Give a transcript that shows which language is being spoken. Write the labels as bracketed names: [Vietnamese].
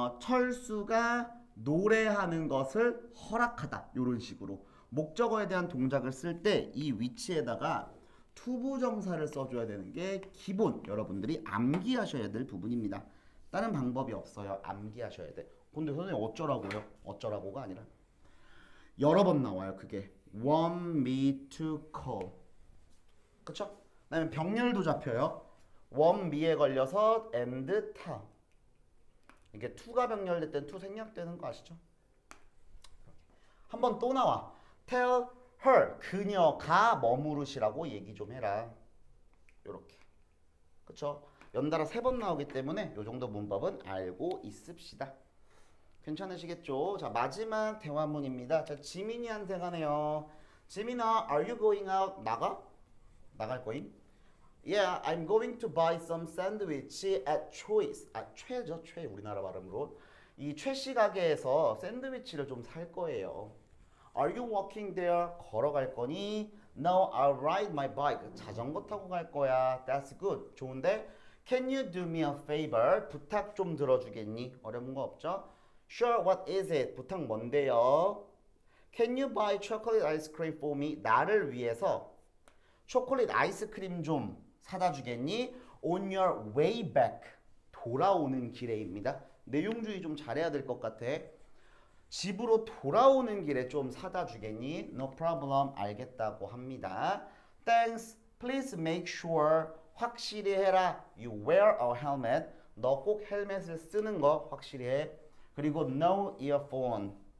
[Korean] 철수가 노래하는 것을 허락하다 이런 식으로 목적어에 대한 동작을 쓸 때 이 위치에다가 투부정사를 써줘야 되는 게 기본 여러분들이 암기하셔야 될 부분입니다. 다른 방법이 없어요. 암기하셔야 돼. 근데 선생님 어쩌라고요? 어쩌라고가 아니라 여러 번 나와요. 그게 [English] want me to call [Korean] 그쵸? 그다음에 병렬도 잡혀요. want me에 걸려서 and tell 이게 to가 병렬될 땐 to 생략되는 거 아시죠? 한 번 또 나와. [English] Tell her [Korean] 그녀가 머무르시라고 얘기 좀 해라. 요렇게. 그쵸? 연달아 3번 나오기 때문에 요 정도 문법은 알고 있읍시다. 괜찮으시겠죠? 자, 마지막 대화문입니다. 자, 지민이한테 가네요. 지민아, [English] are you going out? [Korean] 나갈 거임? [English] Yeah, I'm going to buy some sandwich at Choice. [Korean] 아, 최죠, 최 우리나라 발음으로. 이 최씨 가게에서 샌드위치를 좀 살 거예요. [English] Are you walking there? [Korean] 걸어갈 거니? [English] No, I'll ride my bike. [Korean] 자전거 타고 갈 거야. [English] That's good. [Korean] 좋은데? [English] Can you do me a favor? [Korean] 부탁 좀 들어주겠니? 어려운 거 없죠? [English] Sure, what is it? [Korean] 부탁 뭔데요? [English] Can you buy chocolate ice cream for me? [Korean] 나를 위해서 초콜릿 아이스크림 좀 사다 주겠니? [English] On your way back. [Korean] 돌아오는 길에입니다. 내용주의 좀 잘해야 될 것 같아. 집으로 돌아오는 길에 좀 사다 주겠니? [English] No problem. [Korean] 알겠다고 합니다. [English] Thanks. Please make sure. [Korean] 확실히 해라. [English] You wear a helmet. [Korean] 너 꼭 헬멧을 쓰는 거 확실히 해. 그리고 [English] no earphone.